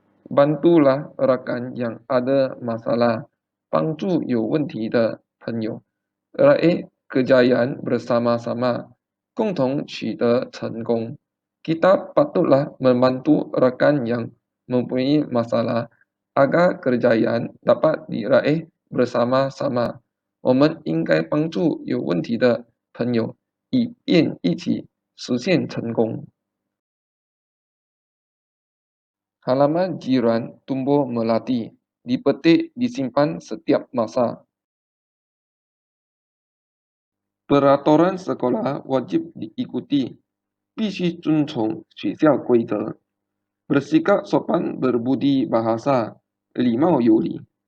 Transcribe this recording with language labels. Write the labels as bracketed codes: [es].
[ms] Bantulah rakan yang ada masalah, [zh] 帮助有问题的朋友。 [ms] Raih kejayaan bersama-sama, [zh] 共同取得成功。 [ms] Kita patutlah membantu rakan yang mempunyai masalah, agar kejayaan dapat diraih bersama-sama. [zh] 我们应该帮助有问题的朋友，以便一起实现成功。 [ms] Halaman jiran tumbuh melati, dipetik disimpan setiap masa. Peraturan sekolah wajib diikuti, [zh] 必须遵从学校规则。 [ms] Bersikap sopan berbudi bahasa, [zh] 礼貌有礼。